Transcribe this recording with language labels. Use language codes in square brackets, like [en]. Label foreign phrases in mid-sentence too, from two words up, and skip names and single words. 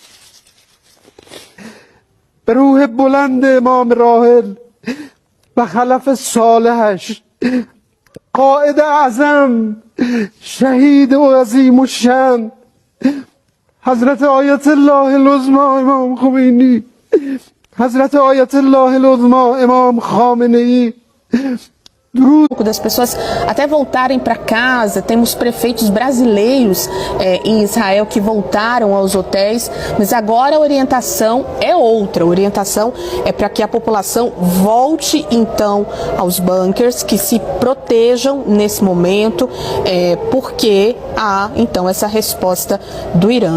[fa] به روح بلند امام راحل و خلف صالحش، قائد اعظم، شهید و عظیم الشأن حضرت آیت الله العظمی امام خمینی، حضرت آیت الله العظمی امام خامنه‌ای. [pt] Das pessoas até voltarem para casa. Temos prefeitos brasileiros em Israel que voltaram aos hotéis, mas agora a orientação é outra. A orientação é para que a população volte então aos bunkers, que se protejam nesse momento, porque há então essa resposta do Irã.